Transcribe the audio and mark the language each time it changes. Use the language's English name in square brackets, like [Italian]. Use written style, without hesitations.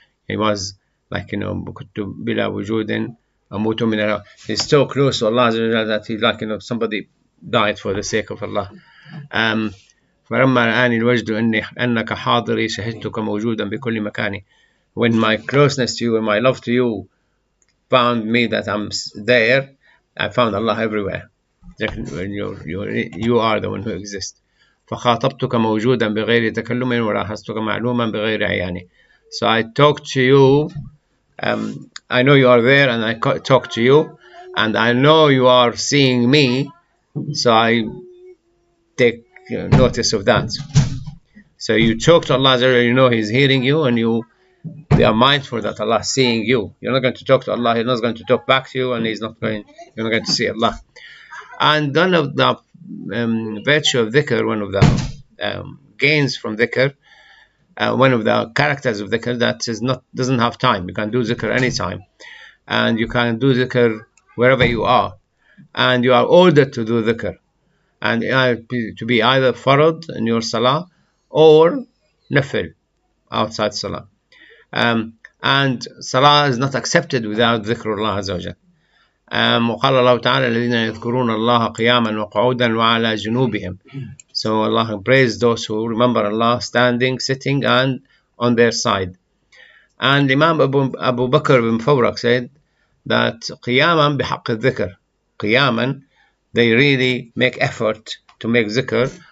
[English] He was like, [Arabic] كنت بلا وجود أموت من الهوى. [English] He's so close to Allah that he's like, somebody died for the sake of Allah. [Arabic] فلما رآني الوجد أنك حاضري شهدتك موجودا بكل مكان. [English] When my closeness to you and my love to you found me that I'm there, I found Allah everywhere. You are the one who exists. [Arabic] فخاطبتك موجودا بغير تكلم ولاحظتك معلوما بغير عيان. [English] So I talk to you, I know you are there, and I talk to you, and I know you are seeing me, so I take notice of that. So you talk to Allah, you know He's hearing you, and you are mindful that Allah is seeing you. You're not going to talk to Allah, He's not going to talk back to you, and you're not going to see Allah. And one of the virtue of dhikr, one of the gains from dhikr, one of the characters of dhikr, that doesn't have time. You can do dhikr anytime, and you can do dhikr wherever you are, and you are ordered to do dhikr, and to be either farad in your salah or nafil outside salah. And salah is not accepted without dhikrullah Azza wa Jal. [Arabic] وقال الله تعالى الذين يذكرون الله قياما وقعودا وعلى جنوبهم. [English] So Allah praised those who remember Allah standing, sitting, and on their side. And Imam Abu Bakr ibn Fawrak said that [Arabic] قياما بحق الذكر. [English] قياما, they really make effort to make dhikr.